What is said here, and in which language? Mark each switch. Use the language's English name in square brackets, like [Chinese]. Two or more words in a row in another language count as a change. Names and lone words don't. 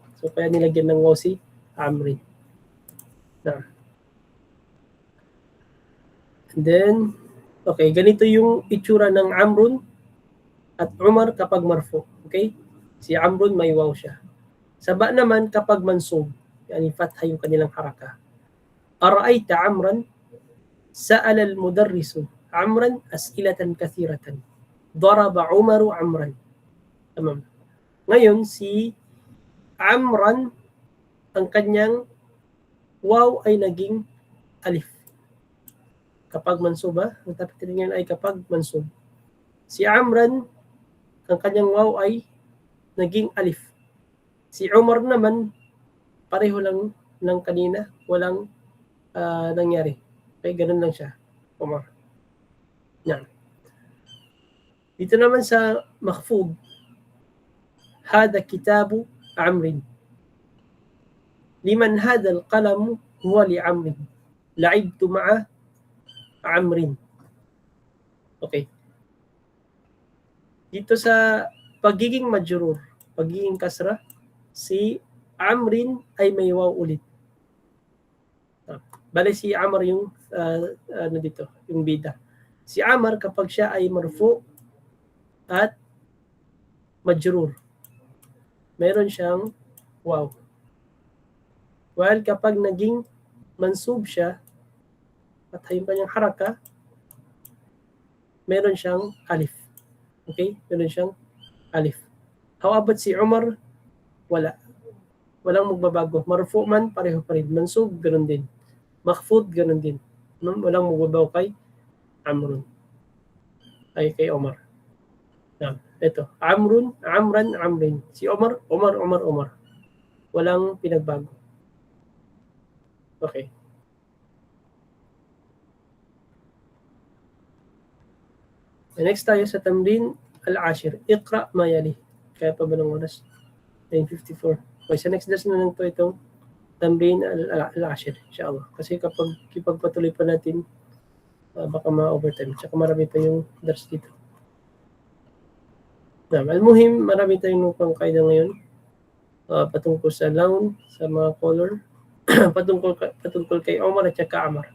[Filipino] So, kaya nilagyan ng waw si Amrin. [English] And then, [Filipino] okay, ganito yung itsura ng Amrun at Umar kapag marfu. Okay? Si Amrun may waw siya. Saba naman kapag mansub, yani fatha yung kanilang haraka. [Arabic] أرأيت عمرا، سأل المدرس عمرا أسئلة كثيرة. ضرب عمر عمرا. تمام. [Filipino] Ngayon, si Amran, ang kanyang waw ay naging alif. Kapag mansub, ang tapitin niyan ay kapag mansub. Si Amran, ang kanyang waw ay naging alif. Si Umar naman, pareho lang ng kanina, walang nangyari. Okay, ganun lang siya, Umar. Yan. Dito naman sa makhfud, [Arabic] هذا كتاب عمرو. لمن هذا القلم هو لعمرو. لعبت مع عمرو. [Filipino] Okay. Dito sa pagiging majrur, pagiging kasra, si Amrin ay may waw ulit. Bale si Amr yung dito, yung bida. Si Amr kapag siya ay marfu at majrur, meron siyang waw. While kapag naging mansub siya at yung kanyang haraka, meron siyang alif. Okay? Meron siyang alif. [English] How about [Filipino] si Umar? Wala. Walang magbabago. Marfu man, pareho pa rin. Mansub, ganun din. Makhfud, ganun din. Walang magbabago kay Amrun. Ay, kay Umar. Ito. Amrun, Amran, Amrin. Si Umar, Umar, Umar, Umar. Walang pinagbago. Okay. Next tayo sa [Arabic] تمرين العاشر. اقرأ ما يلي. [Filipino] Kaya pa ba ng oras? 9:54. Okay, sa next lesson na lang po itong [Arabic] تمرين العاشر. [Filipino] Inshallah. Kasi kapag ipagpatuloy pa natin, baka ma-overtime. Tsaka marami pa yung dars dito. Al-muhim, marami tayong pang kaida ngayon. Patungkol sa noun, sa mga color, patungkol kay Omar at saka Amr.